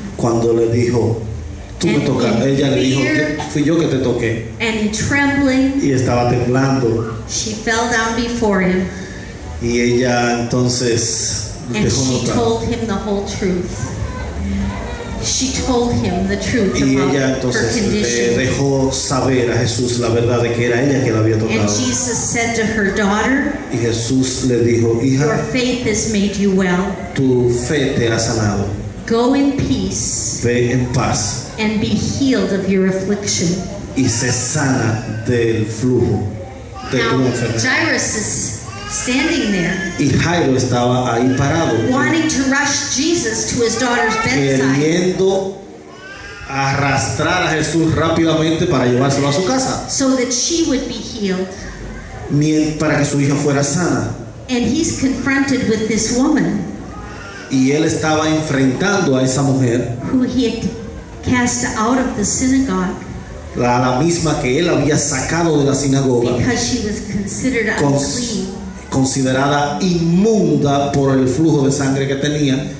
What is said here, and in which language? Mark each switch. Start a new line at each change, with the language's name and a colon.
Spanish: Cuando le dijo, tú me tocaste. Ella le dijo, fui yo que te toqué.
English: And trembling,
Spanish: y estaba temblando.
English: She fell down before him.
Spanish: Y ella entonces dejó notar.
English: She told him the whole truth. She told him the truth about her condition.
Spanish: Dejó saber a Jesús la verdad de que era ella que la había tocado.
English: And Jesus said to her, "Daughter,
Spanish: y Jesús le dijo, hija,
English: your faith has made you well.
Spanish: Tu fe te ha sanado.
English: Go in peace.
Spanish: Ve en paz.
English: And be healed of your affliction."
Spanish: Y se sana del flujo de tu enfermedad.
English: Jairus is standing there,
Spanish: y Jairo estaba ahí parado,
English: wanting to rush Jesus to his daughter's bedside,
Spanish: queriendo arrastrar a Jesús rápidamente para llevárselo a su casa,
English: so that she would be healed,
Spanish: para que su hija fuera sana.
English: And he's confronted with this woman,
Spanish: y él estaba enfrentando a esa mujer,
English: who he had cast out of the synagogue,
Spanish: la misma que él había sacado de la sinagoga,
English: because she was considered unclean,
Spanish: considerada inmunda por el flujo de sangre que tenía.